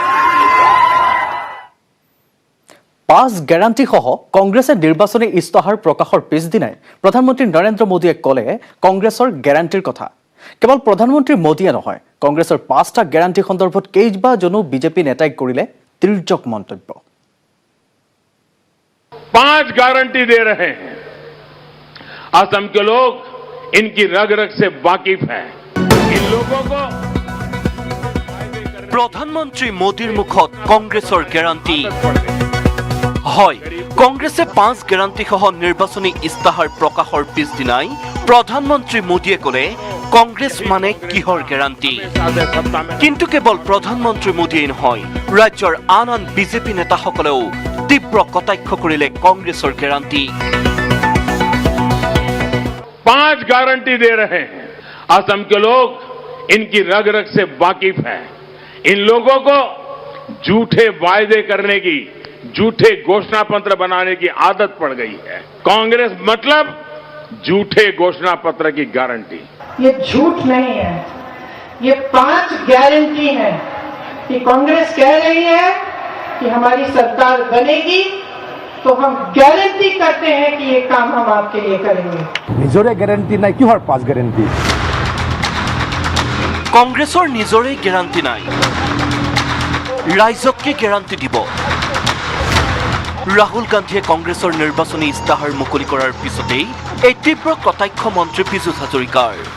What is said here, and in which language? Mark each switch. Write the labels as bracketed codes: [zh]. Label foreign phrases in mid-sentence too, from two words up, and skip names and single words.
[as] 5 গ্যাৰাণ্টিসহ কংগ্ৰেছে নিৰ্বাচনী ইস্তাহাৰ প্ৰকাশৰ পিছদিনাই প্ৰধানমন্ত্ৰী নৰেন্দ্ৰ মোদীয়ে ক'লে কংগ্ৰেছৰ গ্যাৰাণ্টিৰ কথা। কেৱল প্ৰধানমন্ত্ৰী মোদীয়ে নহয়, কংগ্ৰেছৰ 5টা গ্যাৰাণ্টি সন্দৰ্ভত কেইবাজনো বিজেপি নেতাই কৰিলে তিৰ্যক মন্তব্য। [hi] 5 गारंटी दे रहे हैं। असम के लोग इनकी रग रग से वाकिफ हैं। इन लोगों को [as] প্ৰধানমন্ত্ৰী মোদীৰ মুখত কংগ্ৰেছৰ গ্যাৰাণ্টি। হয়, কংগ্ৰেছে 5 গ্যাৰাণ্টিসহ নিৰ্বাচনী ইস্তাহাৰ প্ৰকাশৰ পিছদিনাই প্ৰধানমন্ত্ৰী মোদীয়ে ক'লে কংগ্ৰেছ মানে কিহৰ গ্যাৰাণ্টি। কিন্তু কেৱল প্ৰধানমন্ত্ৰী মোদীয়ে নহয়, ৰাজ্যৰ আন আন বিজেপি নেতাসকলেও তীব্ৰ কটাক্ষ কৰিলে কংগ্ৰেছৰ গ্যাৰাণ্টি। [hi] 5 गारंटी दे रहे हैं। असम के लोग इनकी रग रग से वाकिफ हैं। इन लोगों को झूठे वायदे करने की, झूठे घोषणा पत्र बनाने की आदत पड़ गई है। कांग्रेस मतलब झूठे घोषणा पत्र की गारंटी। ये झूठ नहीं है, ये 5 गारंटी है कि कांग्रेस कह रही है कि हमारी सरकार बनेगी तो हम गारंटी करते हैं कि ये काम हम आपके लिए करेंगे। [as] নিজৰে গ্যাৰাণ্টি নাই, কিহৰ 5 গ্যাৰাণ্টি? কংগ্ৰেছৰ নিজৰে গ্যাৰাণ্টি নাই, ৰাইজককে গ্যাৰাণ্টি দিব। ৰাহুল গান্ধীয়ে কংগ্ৰেছৰ নিৰ্বাচনী ইস্তাহাৰ মুকলি কৰাৰ পিছতেই এই তীব্ৰ কটাক্ষ মন্ত্ৰী পীযুষ হাজৰিকাৰ।